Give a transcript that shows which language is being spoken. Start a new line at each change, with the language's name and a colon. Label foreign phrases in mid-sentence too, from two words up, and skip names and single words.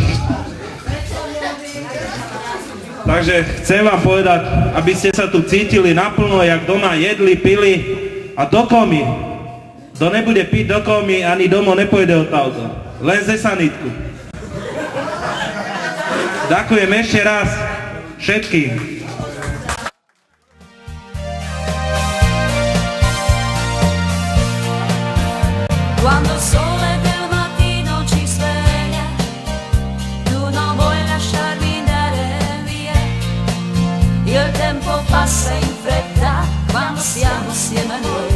Slovak: Takže chcem vám povedať, aby ste sa tu cítili naplno, jak doma jedli, pili a do komy. Kto nebude piť do komy, ani domov nepôjde odtiaľto. Len ze sanitku. Ďakujem ešte raz všetkým.
Italian: Quando il sole del mattino ci sveglia, tu non vuoi lasciarmi andare via. Il tempo passa in fretta quando siamo assieme a noi.